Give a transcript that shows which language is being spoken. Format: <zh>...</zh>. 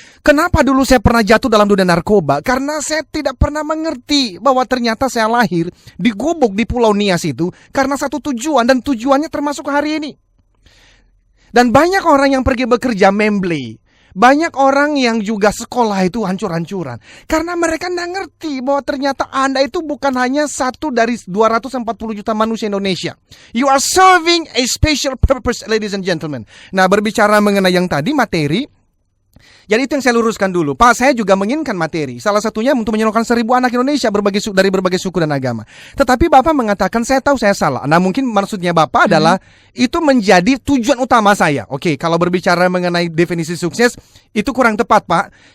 <id>Kenapa dulu saya pernah jatuh dalam dunia narkoba? Karena saya tidak pernah mengerti bahwa ternyata saya lahir di gubuk di Pulau Nias itu karena satu tujuan, dan tujuannya termasuk hari ini. Dan banyak orang yang pergi bekerja membley. Banyak orang yang juga sekolah itu hancur-hancuran. Karena mereka tidak ngerti bahwa ternyata Anda itu bukan hanya satu dari 240 juta manusia Indonesia.</id> <en>You are serving a special purpose, ladies and gentlemen.</en> <id>Nah, berbicara mengenai yang tadi, materi. Jadi itu yang saya luruskan dulu. Pak, saya juga menginginkan materi. Salah satunya untuk menyalurkan 1.000 anak Indonesia dari berbagai suku dan agama. Tetapi Bapak mengatakan saya tahu saya salah. Nah, mungkin maksudnya Bapak adalah itu menjadi tujuan utama saya. Oke, kalau berbicara mengenai definisi sukses itu kurang tepat, Pak.</id>